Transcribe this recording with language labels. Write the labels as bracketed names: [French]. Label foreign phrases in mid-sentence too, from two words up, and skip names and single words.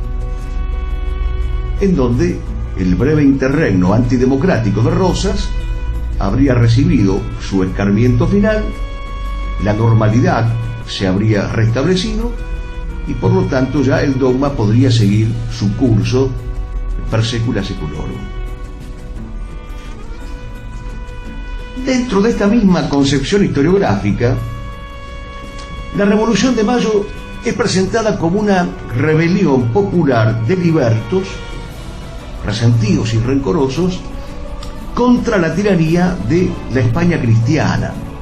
[Spanish] en donde el breve interregno antidemocrático de Rosas habría recibido su escarmiento final, la normalidad se habría restablecido y por lo tanto ya el dogma podría seguir su curso [Latin] per secula seculorum. [Spanish] Dentro de esta misma concepción historiográfica, la Revolución de Mayo es presentada como una rebelión popular de libertos, resentidos y rencorosos, contra la tiranía de la España cristiana.